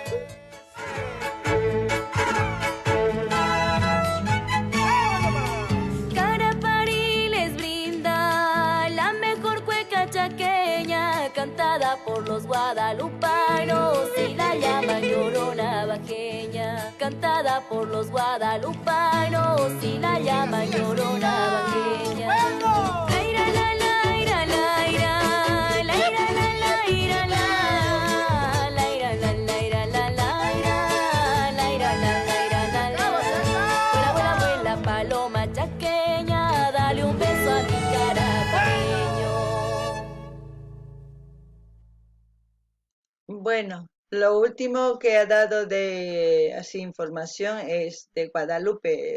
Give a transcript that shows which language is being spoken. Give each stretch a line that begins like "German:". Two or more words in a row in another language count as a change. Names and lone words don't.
Spanish: Carapari les brinda la mejor cueca chaqueña, cantada por los guadalupanos y la llaman Llorona Bajeña. Cantada por los guadalupanos y la llaman Llorona Bajeña. Laira, la, laira, laira, laira, la, laira, la, laira, la, laira, la, laira, laira, la, laira, la, la. Vuela, vuela, vuela, paloma chaqueña, dale un beso a mi carapaño. Bueno, lo último que ha dado de así información es de Guadalupe.